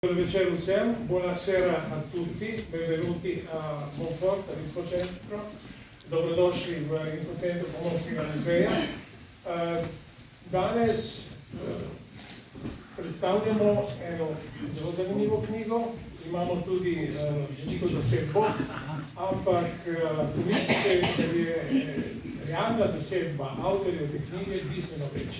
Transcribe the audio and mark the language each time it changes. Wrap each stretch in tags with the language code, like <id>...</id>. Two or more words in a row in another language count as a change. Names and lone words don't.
<it>Buon</it> <sl>večer vsem,</sl> <it>buonasera a tutti, benvenuti a Monfort, all'Infocentro,</it> <sl>dobrodošli v Infocentru Pomorskega muzeja. Danes predstavljamo eno zelo zanimivo knjigo, imamo tudi veliko zasedbo, ampak pomislite, da je realna zasedba avtorjev te knjige bistveno večja.</sl>